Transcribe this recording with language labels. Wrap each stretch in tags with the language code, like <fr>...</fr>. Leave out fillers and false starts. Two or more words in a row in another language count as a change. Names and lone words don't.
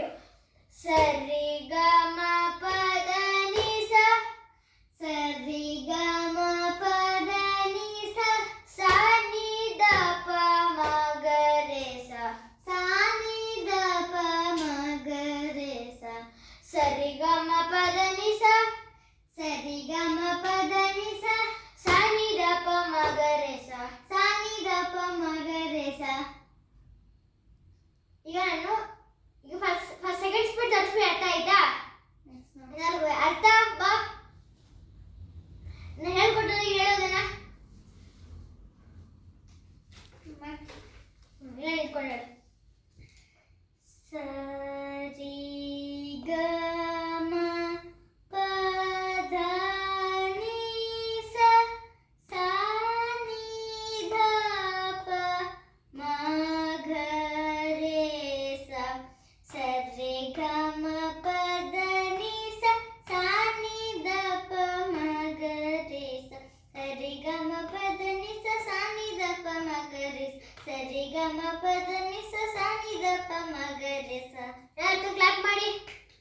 <kn>ಸರಿ ಗ ಮ ಪ ದ ನಿ ಸ, ಸರಿ ಗ ಮ ಪ ದ ನಿ ಸ, ಸ ನಿ ದ ಪ, ಮ ಗ ರೇ ಸ, ಸ ನಿ ದ ಪ, ಮ ಗ ರೇ ಸ. ಸರಿ ಗ ಮ ಪ ದ ನಿ ಸ, ಸರಿ ಗ ಮ ಪ ದ ನಿ ಸ, ಸ ನಿ ದ ಪ, ಮ ಗ ರೇ ಸ, ಸ ನಿ ದ ಪ, ಮ ಗ ರೇ ಸ. ಈಗ</kn> <en>first second speed, third speed</en> <kn>ಅರ್ಥ ಆಯ್ತಾ? ಅರ್ಥ ಬಾ, ನಾನು ಹೇಳ್ಕೊಟ್ಟೆ ಹೇಳೋದನ್ನ ಇಟ್ಕೊಂಡು ಹೇಳು. ಸರಿ ಗ ಮ ಪ ಧ ನಿ ಸ, ಸ ನಿ ಧ ಪ, ಮ ಗ ರೇ ಸ. ಸರಿ ಗ ಮ ಪ ದ ನಿ ಸ, ಸ ನಿ ದ ಪ, ಮ ಗ ರೇ ಸ. ಸರಿ ಗ ಮ ಪ ದ ನಿ ಸ, ಸ ನಿ ದ ಪ, ಮ ಗ ರೇ ಸ. ಸರಿ ಗ ಮ ಪ ದ ನಿ ಸ, ಸ ನಿ ದ ಪ, ಮ ಗ ರೇ ಸ. ಎಲ್ಲರೂ ಕ್ಲಾಪ್ ಮಾಡಿ.</kn>